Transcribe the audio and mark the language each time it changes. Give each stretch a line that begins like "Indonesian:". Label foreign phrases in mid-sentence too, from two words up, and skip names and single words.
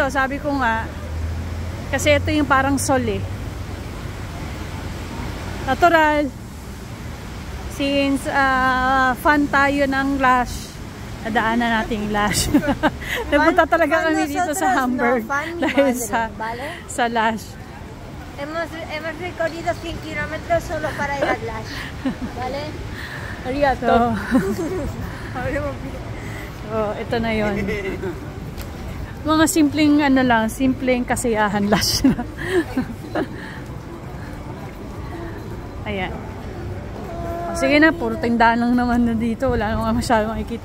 Filipino: Sabi ko nga, kasi ito yung parang sol eh. Natural, since fan tayo ng Lush, nadaanan natin yung Lush. Nagpunta talaga kami dito sa Hamburg dahil sa Lush.
Spanish: Hemos recorrido 100 kilómetros solo para ir al Lush. ¿Vale?
Filipino: Arigato. So, ito na yun. Mga simpleng simpleng kasiyahan Lush na. Ayan. Sige na, puro tindahan lang naman na dito.